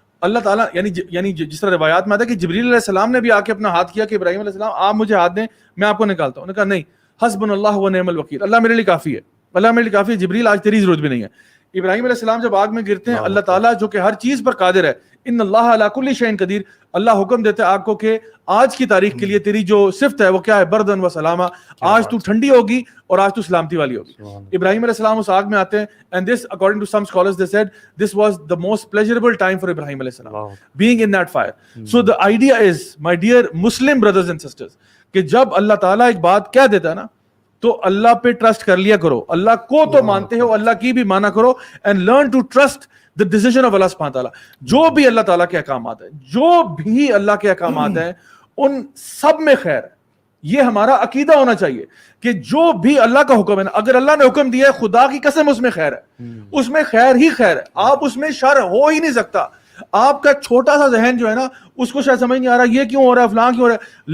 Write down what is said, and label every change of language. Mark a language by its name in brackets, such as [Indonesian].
[Urdu] اللہ تعالیٰ یعنی جس طرح روایات میں آتا ہے کہ جبریل علیہ السلام نے بھی آ کے اپنا ہاتھ کیا کہ ابراہیم علیہ السلام آپ مجھے ہاتھ دیں, میں آپ کو نکالتا ہوں. انہوں نے کہا نہیں, [Arabic] حسبنا اللہ و نعم الوکیل, [Urdu] اللہ میرے لیے کافی ہے, اللہ میرے لیے کافی ہے, جبریل آج تیری ضرورت بھی نہیں ہے. ابراہیم علیہ السلام جب آگ میں گرتے ہیں, اللہ تعالیٰ جو کہ ہر چیز پر قادر ہے, [Arabic] ان اللہ علی کل شیء قدیر, [Urdu] اللہ حکم دیتا ہے آگ کو کہ آج کی تاریخ کے لیے تیری جو صفت ہے وہ کیا ہے, [Arabic] بردن و سلامہ, [Urdu] آج تو ٹھنڈی ہوگی اور آج تو سلامتی والی ہوگی. ابراہیم علیہ السلام اس آگ میں آتے ہیں, [English] and this according to some scholars they said this was the most pleasurable time for Ibrahim alayhi salam being in that fire. So the idea is, my dear Muslim brothers and sisters, [Urdu] کہ جب اللہ تعالیٰ ایک بات کہہ دیتا ہے نا تو اللہ پہ ٹرسٹ کر لیا کرو. اللہ کو تو مانتے ہو, اللہ کی بھی مانا کرو, [English] and learn to trust the decision of Allah subhanahu wa ta'ala. [Urdu] جو بھی اللہ تعالیٰ کے احکامات ہیں, جو بھی اللہ کے احکامات ہیں, ان سب میں خیر ہے. یہ ہمارا عقیدہ ہونا چاہیے کہ جو بھی اللہ کا حکم ہے نا, اگر اللہ نے حکم دیا ہے, خدا کی قسم اس میں خیر ہے, اس میں خیر ہی خیر ہے. آپ اس میں شر ہو ہی نہیں سکتا. آپ کا چھوٹا سا ذہن جو ہے نا اس کو شاید سمجھ نہیں آ رہا یہ کیوں ہو رہا ہے, فلاں کیوں ہو رہا ہے.